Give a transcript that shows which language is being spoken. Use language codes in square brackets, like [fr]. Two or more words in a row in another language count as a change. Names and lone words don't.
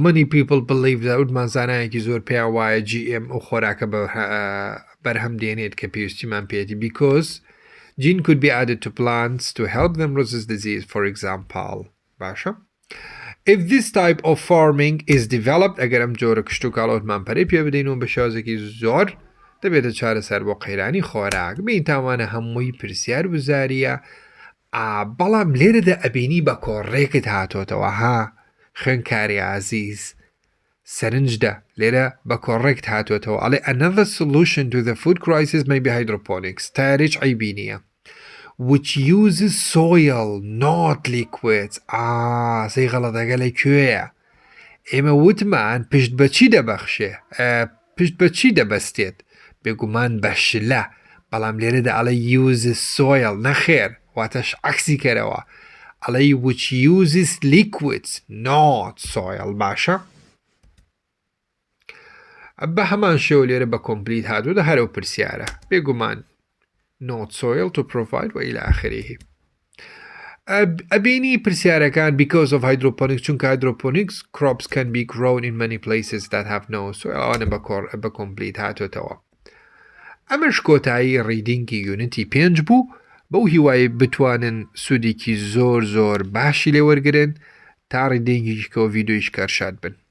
[en] Many people believe that [ckb] وتمان زانایەکی زۆر پێیان وایە GM ئەو خۆراکە بەرهەم دێنێت کە پێویستیمان پێێتی [en] because gene could be added to plants to help them resist disease for example. [ckb] باشە [en] if this type of farming is developed [ckb] ئەگەر ئەم جۆرە کشت و کاڵۆتمان پەرەی پێ بدەینەوە بە شێوازێکی زۆر دەبێتە چارەسەر بۆ قەیرانی خۆراک. بین تاوانە هەمووی پرسیار وزاریە بەڵام لێرەدا ئەبینی بە کۆڕێکت هاتۆتەوە ها خوێنکاری عزیز سەرنجدا لێرە بە کۆڕێکت هاتوێتەوە ئەڵێ [en] another solution to the food crisis may be hydroponics [ckb] تارێک عیبی نییە [en] which uses soil not liquids. [ckb] سەی غەڵەتەکە لەکوێیە ئێمە وتمان پشت بەچی دەبەخشێ پشت بەچی دەبەستێت بێگومان بە شلە بەڵام لێرەدا ئەڵێ [en] uses soil [ckb] نەخێر واتەش عکسی کەرەوە ئەڵێ [en] which uses liquids not soil. [ckb] باشە بە هەمان شێوە لێرە بە کۆمپلیت هاتووە هەرەو پرسیارە بێگومان [en] not soil to provide [ar] و إلى آخره. [ckb] ئەبینی پرسیارەکان [en] because of hydroponics چونکە hydroponics crops can be grown in many places that have no soil [ckb] ئەوانە بە کۆمپلیت هاتوێتەوە. ئەمەش کۆتایی ریدینگی یونتی 5 بوو بەو هیوای بتوانن سوودێکی زۆر باشی لێ وەرگرن تا ڕیدینگیشکەوە ڤیدۆیش کارشاد بن.